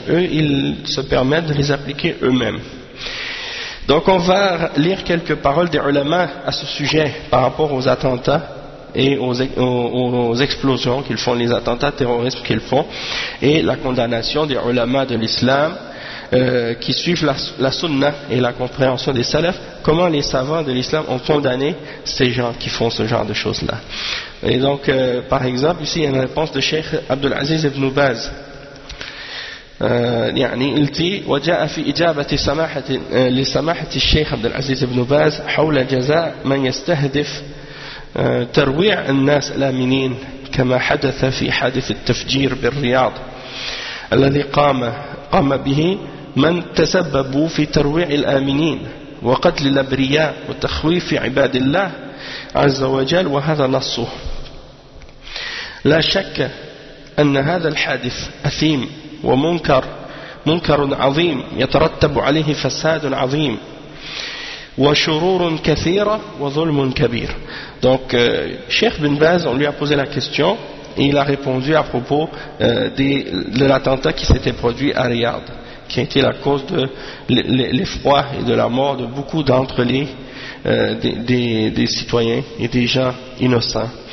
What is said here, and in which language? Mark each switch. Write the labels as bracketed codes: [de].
[fr] Eux, ils se permettent de les appliquer eux-mêmes. Donc on va lire quelques paroles des ulama à ce sujet par rapport aux attentats et aux explosions qu'ils font, les attentats terroristes qu'ils font, et la condamnation des ulama de l'islam qui suivent la sunna et la compréhension des salafs, comment les savants de l'islam ont condamné ces gens qui font ce genre de choses-là. Et donc, par exemple, ici, il y a une réponse de Cheikh Abdul Aziz ibn Baz. Il dit, [ar] « وجاء في إجابة لسماحة الشيخ عبد العزيز بن باز حول جزاء من يستهدف ترويع الناس الآمنين كما حدث في حادث التفجير بالرياض الذي قام به من تسببوا في ترويع الآمنين وقتل الأبرياء وتخويف عباد الله عز وجل وهذا نصه لا شك أن هذا الحادث أثيم ومنكر منكر عظيم يترتب عليه فساد عظيم وشرور كثيرة وظلم كبير. [fr] Donc Cheikh Ibn Baz, on lui a posé la question et il a répondu à propos de l'attentat qui s'était produit à Riyad, qui a été la cause de l'effroi et de la mort de beaucoup d'entre les des citoyens et des gens innocents.